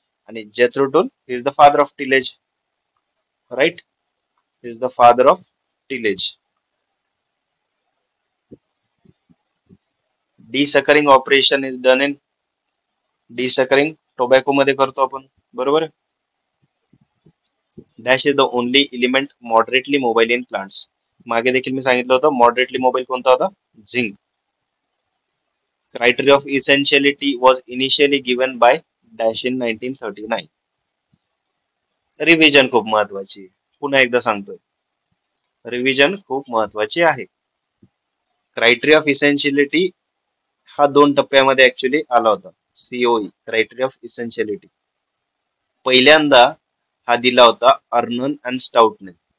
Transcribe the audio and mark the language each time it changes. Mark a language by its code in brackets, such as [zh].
[en] आणि Jethro Tull is the father of tillage, right, is the father of tillage. Desuckering operation is done in, [mr] डिसकरिंग tobacco मध्ये करतो आपण. बरोबर. [en] Dash is the only element moderately mobile in plants. [mr] मागे देखील मी सांगितलं होतं मॉडरेटली मोबाईल कोणता होता, zinc. [en] Criteria of essentiality was initially given by dash in 1939. [mr] Revision खूप महत्वाची, पुन्हा एकदा सांगतोय, रिव्हिजन खूप महत्वाची आहे. क्रायटेरिया ऑफ इसेन्शियलिटी हा 2 टप्प्यामध्ये ऍक्च्युली आला होता. COE, क्रायटेरिया ऑफ इसेन्शियलिटी, पहिल्यांदा हा दिला होता अर्नन अँड स्टाउटने.